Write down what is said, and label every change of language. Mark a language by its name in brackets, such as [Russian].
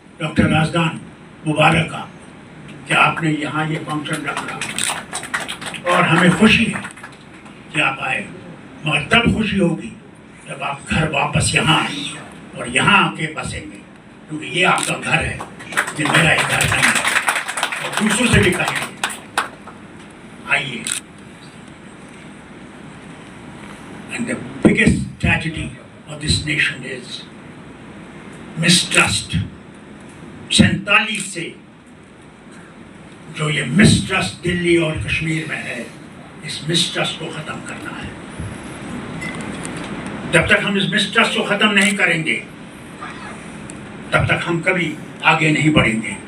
[Urdu] Doctor Razdan مبارک آپ کہ آپ نے یہاں یہ فنکشن رکھا اور ہمیں خوشی ہے کہ آپ آئے. مگر تب خوشی ہوگی جب آپ گھر واپس یہاں آئیں اور یہاں آ کے بسیں گے، کیونکہ یہ آپ کا گھر ہے، یہ میرا ایک گھر نہیں ہے. اور دوسروں سے بھی کہیں گے آئیے. [English] And the biggest tragedy of this nation is mistrust. [Urdu] 47 سے جو یہ مسٹرسٹ دلی اور کشمیر میں ہے، اس مسٹرسٹ کو ختم کرنا ہے. جب تک ہم اس مسٹرسٹ کو ختم نہیں کریں گے تب تک ہم کبھی آگے نہیں بڑھیں گے.